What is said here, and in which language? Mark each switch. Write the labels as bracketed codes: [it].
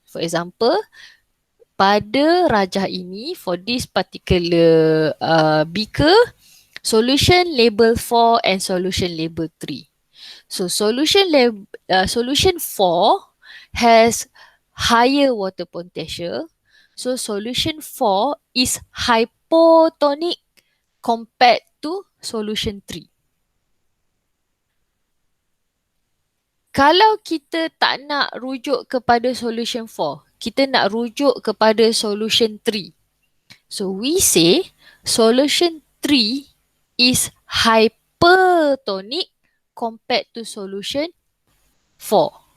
[en] For example, [ms] pada rajah ini, [en] for this particular beaker, solution label 4 and solution label 3. So solution 4 has higher water potential. So solution 4 is hypotonic compared to solution 3. [ms] Kalau kita tak nak rujuk kepada solution 4, kita nak rujuk kepada solution 3. [en] So we say solution 3 is hypertonic compared to solution 4.